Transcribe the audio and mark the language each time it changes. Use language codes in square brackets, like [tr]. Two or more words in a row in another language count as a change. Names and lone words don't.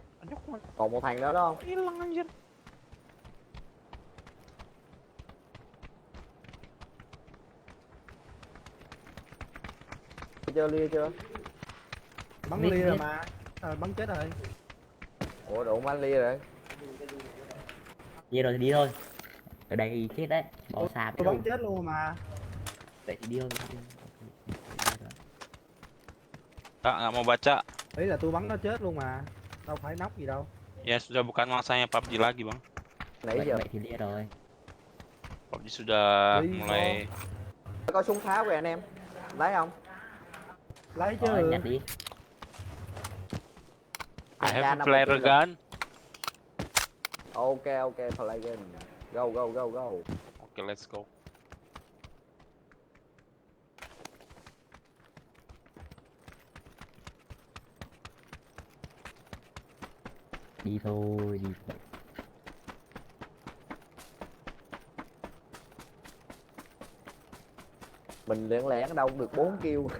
[vi] Còn một thằng nữa đó không? [id] Hilang anjir. [vi] Chưa lia chưa? Bắn Biết, lia rồi biết. mà. Bắn chết rồi. Ủa đủ bắn lia rồi. Vậy rồi thì đi thôi. Ở đây chết đấy. Bỏ xa Tôi đâu. bắn chết luôn mà. Vậy thì đi thôi. [id] Kak, nggak mau baca. [vi] Ý là tôi bắn nó chết luôn mà. Đâu phải nóc gì đâu. [id] Ya sudah bukan masanya PUBG lagi bang. [vi] Nãy Vậy, giờ vậy thì đi rồi. [id] PUBG sudah [vi] Đi [id] mulai. [vi] có súng pháo kìa anh em. Lấy không? Lấy Rồi, chứ. nhặt đi. [en] I [vi] Ra [en] have a [vi] năm [en] flare [vi] một [en] gun. Ok ok play game. Go go go go. Okay, let's go. [vi] Đi thôi, đi thôi. Mình lén lén đâu cũng được 4 kill.